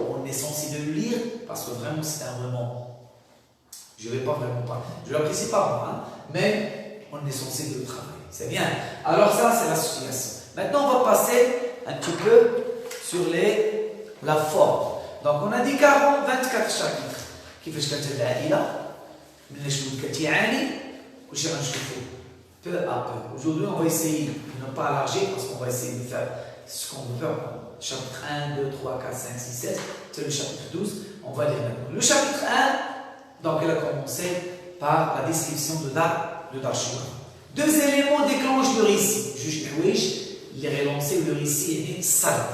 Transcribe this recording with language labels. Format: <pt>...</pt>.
<fr>On est censé de le lire parce que vraiment c'est un roman. Je ne vais pas vraiment parler. Je ne l'apprécie pas moi, hein, mais on est censé de le travailler. C'est bien. Alors ça, c'est l'association. Maintenant, on va passer un petit peu sur la forme. Donc, on a dit 24 chapitres.</fr> <ar>كيفاش كانت العائلة من شنو كتعاني وش غنشوفوا</ar> <fr>peu à peu. Aujourd'hui, on va essayer de ne pas élargir parce qu'on va essayer de faire ce qu'on veut faire. Chapitre 1, 2, 3, 4, 5, 6, 7. C'est le chapitre 12. On va lire maintenant. Le chapitre 1, donc, il a commencé par la description de Darshura. 2 éléments déclenchent le récit. Juge Houij, il est relancé le récit est sad.</fr>